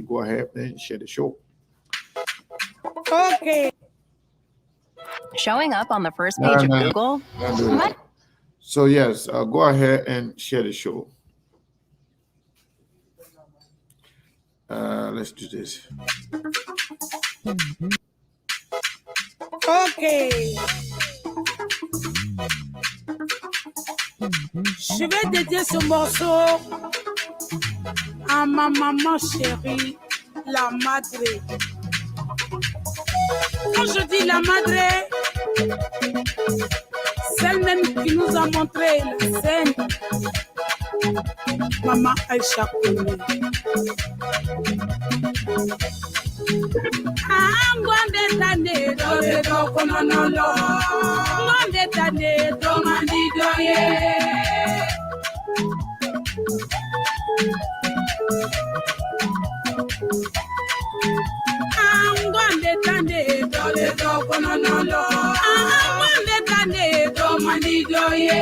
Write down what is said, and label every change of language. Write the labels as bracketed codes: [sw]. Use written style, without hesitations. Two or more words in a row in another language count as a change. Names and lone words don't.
[en] Go ahead and share the show. Okay. Showing up on the first page of Google? So, yes, go ahead and share the show. Let's do this. Okay. [fr] Je vais dédier ce morceau à ma maman chérie, [es] la madre. [fr] Quand je dis [es] la madre, [fr] celle même qui nous a montré la scène, Maman Aïcha Koné. Ngwande tane do kononolo, ngwande tane do mandido ye. Ngwande tane do kononolo, ngwande tane do mandido ye.